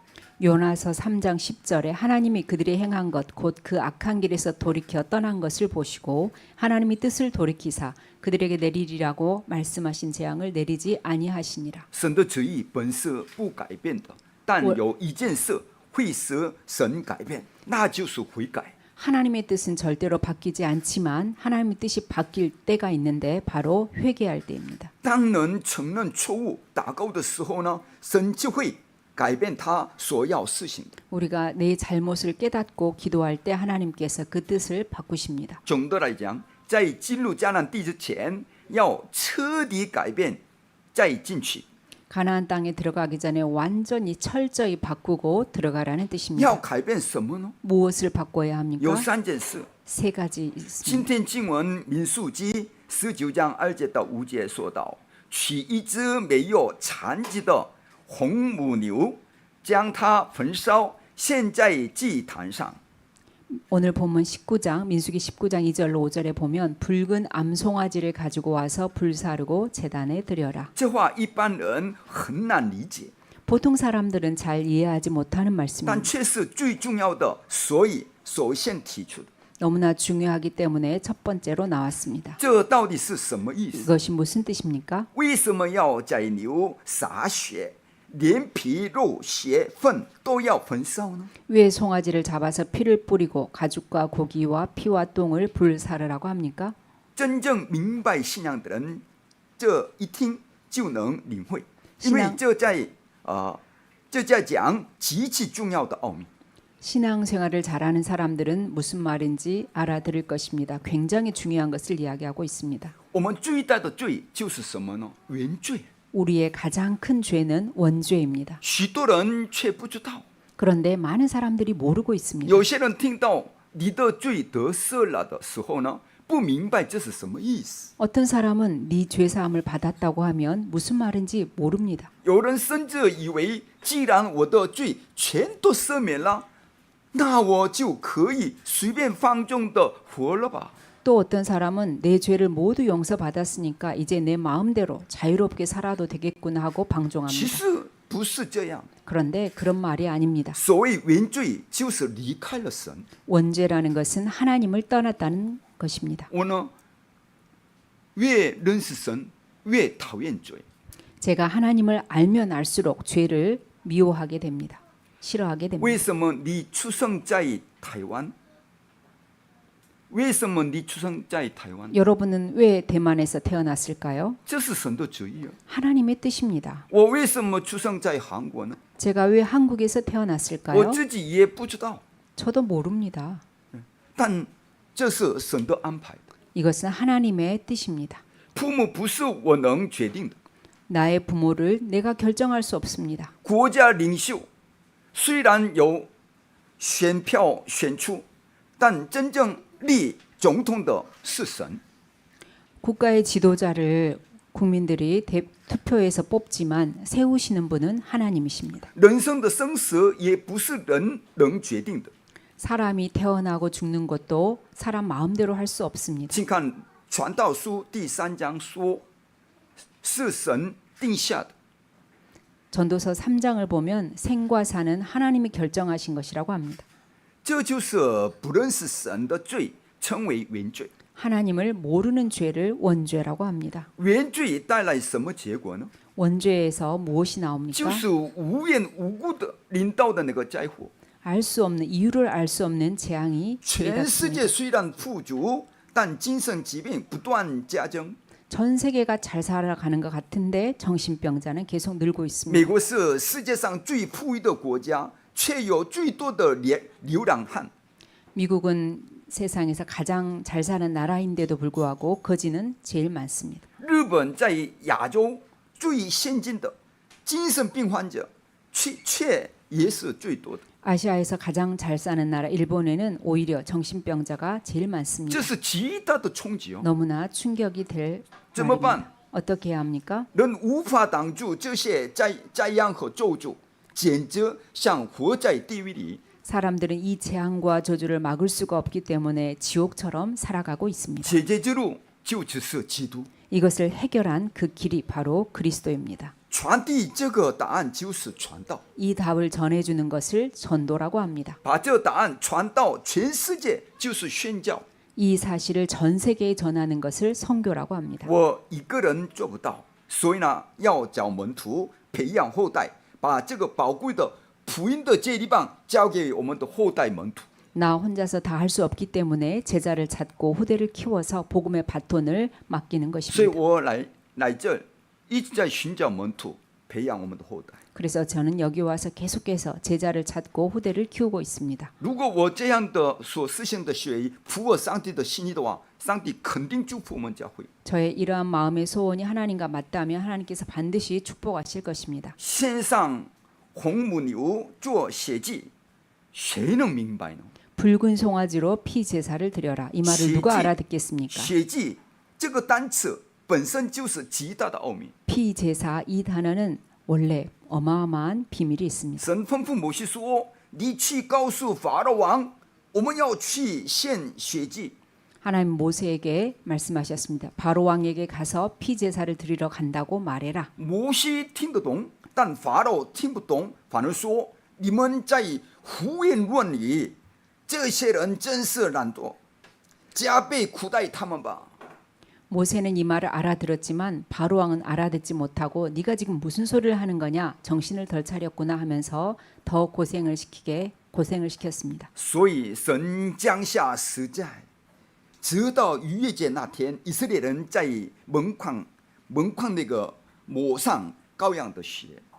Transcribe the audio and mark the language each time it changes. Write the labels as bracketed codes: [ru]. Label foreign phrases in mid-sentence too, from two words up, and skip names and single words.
[ko] 요나서 3장 10절에 하나님이 그들이 행한 것 곧 그 악한 길에서 돌이켜 떠난 것을 보시고 하나님이 뜻을 돌이키사 그들에게 내리리라고 말씀하신 재앙을 내리지 아니하시니라. [zh] 神的旨意本是不改变的，但有一件事会使神改变，那就是悔改。 [ko] 하나님의 뜻은 절대로 바뀌지 않지만 하나님의 뜻이 바뀔 때가 있는데 바로 회개할 때입니다. [zh] 当人承认错误、祷告的时候呢，神就会改变他所要实行的。 [ko] 우리가 내 잘못을 깨닫고 기도할 때 하나님께서 그 뜻을 바꾸십니다. [zh] 总的来讲，在进入迦南地之前，要彻底改变，再进去。 [ko] 가나안 땅에 들어가기 전에 완전히 철저히 바꾸고 들어가라는 뜻입니다. [zh] 要改变什么呢？ [ko] 무엇을 바꿔야 [zh] 有 [ko] 합니까? [zh] 3 件事。 [ko] 세 가지 있습니다. [zh] 今天经文民数记19章2节到5节说到，取一只没有残疾的红母牛，将它焚烧，献在祭坛上。 [ko] 오늘 본문 19장 민수기 19장 2절로 5절에 보면 붉은 암송아지를 가지고 와서 불사르고 제단에 드려라. [zh] 这话一般人很难理解， [ko] 보통 사람들은 잘 이해하지 못하는 [zh] 但 [ko] 말씀입니다. [zh] 却是最重要的，所以首先提出的。 [ko] 너무나 중요하기 때문에 첫 번째로 나왔습니다. [zh] 这到底是什么意思？ [ko] 이것이 무슨 뜻입니까? [zh] 为什么要宰牛洒血，连皮肉血粪都要焚烧呢？ [ko] 왜 송아지를 잡아서 피를 뿌리고 가죽과 고기와 피와 똥을 불사르라고 합니까? [zh] 真正明白信仰的人，这一听就能领会，因为这在讲极其重要的奥秘。 [ko] 신앙생활을 잘하는 사람들은 무슨 말인지 알아들을 것입니다. 굉장히 중요한 것을 이야기하고 있습니다. [zh] 我们最大的罪就是什么呢？原罪。 [ko] 우리의 가장 큰 죄는 원죄입니다. [zh] 许多人却不知道， [ko] 그런데 많은 사람들이 모르고 있습니다. [zh] 有些人听到你的罪得赦了的时候呢，不明白这是什么意思。 [ko] 어떤 사람은 네 죄사함을 받았다고 하면 무슨 말인지 모릅니다. [zh] 有人甚至以为，既然我的罪全都赦免了，那我就可以随便放纵的活了吧？ [ko] 또 어떤 사람은 내 죄를 모두 용서받았으니까 이제 내 마음대로 자유롭게 살아도 되겠구나 하고 [zh] 其 [ko] 방종합니다. [zh] 实不是这样。 [ko] 그런데 그런 말이 아닙니다. [zh] 所谓原罪，就是离开了神。 [ko] 원죄라는 것은 하나님을 떠났다는 것입니다. [zh] 我呢，越认识神，越讨厌罪。 [ko] 제가 하나님을 알면 알수록 죄를 미워하게 됩니다. 싫어하게 됩니다. [zh] 为什么你出生在台湾？为什么你出生在台湾？ [ko] 여러분은 왜 대만에서 태어났을까요? [zh] 这是神的旨意啊！ [ko] 하나님의 뜻입니다. [zh] 我为什么出生在韩国呢？ [ko] 제가 왜 한국에서 [zh] 我 [ko] 태어났을까요? [zh] 自己也不知道， [ko] 저도 모릅니다. [zh] 但这是神的安排。 [ko] 이것은 하나님의 뜻입니다. [zh] 父母不是我能决定的， [ko] 나의 부모를 내가 결정할 수 없습니다. [zh] 国家领袖虽然有选票选出，但真正立总统的是神。 [ko] 국가의 지도자를 국민들이 투표해서 뽑지만 세우시는 분은 하나님이십니다. [zh] 人生的生死也不是人能决定的。 [ko] 사람이 태어나고 죽는 것도 사람 마음대로 할 수 없습니다. [zh] 请看《传道书》第3章说，是神定下的。 [ko] 전도서 3장을 보면 생과 사는 하나님이 결정하신 것이라고 합니다. [zh] 这就是不认识神的罪，称为原罪。 [ko] 하나님을 모르는 죄를 원죄라고 합니다. [zh] 原罪带来什么结果呢？ [ko] 원죄에서 무엇이 [zh] 就 [ko] 나옵니까? [zh] 是无缘无故的临到的那个灾祸。 [ko] 알 수 없는 이유를 알 수 없는 재앙이 [zh] 全世 [ko] 닥칩니다. [zh] 界虽然富足，但精神疾病不断加增。 [ko] 전 세계가 잘 살아가는 것 같은데 정신병자는 계속 늘고 [zh] 美 [ko] 있습니다. [zh] 国是世界上最富裕的国家，却有最多的流浪汉。 [ko] 미국은 세상에서 가장 잘 사는 나라인데도 불구하고 거지는 제일 많습니다. [zh] 日本在亚洲最先进的精神病患者，却也是最多的。 [ko] 아시아에서 가장 잘 사는 나라 일본에는 오히려 정신병자가 제일 많습니다. [zh] 这是极大的冲击哦！ [ko] 너무나 충격이 될 [zh] 怎么办？ [ko] 말입니다. 어떻게 해야 합니까? [zh] 人无法挡住这些灾殃和咒诅，简直像活在地狱里。 [ko] 사람들은 이 재앙과 저주를 막을 수가 없기 때문에 지옥처럼 살아가고 있습니다. [zh] 解决之路就只是基督。 [ko] 이것을 해결한 그 길이 바로 그리스도입니다. [zh] 传递这个答案就是传道， [ko] 이 답을 전해주는 것을 전도라고 합니다. [zh] 把这个答案传到全世界就是宣教。 [ko] 이 사실을 전 세계에 전하는 것을 선교라고 합니다. [zh] 我一个人做不到，所以呢，要找门徒，培养后代，把这个宝贵的福音的接力棒交给我们的后代门徒。 [ko] 나 혼자서 다 할 수 없기 때문에 제자를 찾고 후대를 키워서 복음의 바톤을 맡기는 [zh] 所以 [ko] 것입니다. [zh] 我来这一直在寻找门徒，培养我们的后代。 [ko] 그래서 저는 여기 와서 계속해서 제자를 찾고 후대를 키우고 있습니다. [zh] 如果我这样的所实行的学艺符合上帝的心意的话，上帝肯定祝福我们教会。 [ko] 저의 이러한 마음의 소원이 하나님과 맞다면 하나님께서 반드시 축복하실 것입니다. [zh] 献上红母牛做血祭，谁能明白呢？ [ko] 붉은 송아지로 피 제사를 드려라. 이 말을 누가 알아듣겠습니까? [zh] 血祭这个单词本身就是极大的奥秘。 [ko] 피 제사 이 단어는 원래 어마어마한 비밀이 있습니다. [zh] 神吩咐摩西说：“你去告诉法老王，我们要去献血祭。” [ko] 하나님 모세에게 말씀하셨습니다. 바로 왕에게 가서 피 제사를 드리러 간다고 말해라. [zh] 摩西听得懂，但法老听不懂，反而说：“你们在胡言乱语，这些人真是懒惰，加倍苦待他们吧。” [ko] 모세는 이 말을 알아들었지만 바로 왕은 알아듣지 못하고 네가 지금 무슨 소리를 하는 거냐? 정신을 덜 차렸구나 하면서 더 고생을 시켰습니다. [zh] 所以神降下十诫，直到逾越节那天，以色列人在门框那个抹上羔羊的血。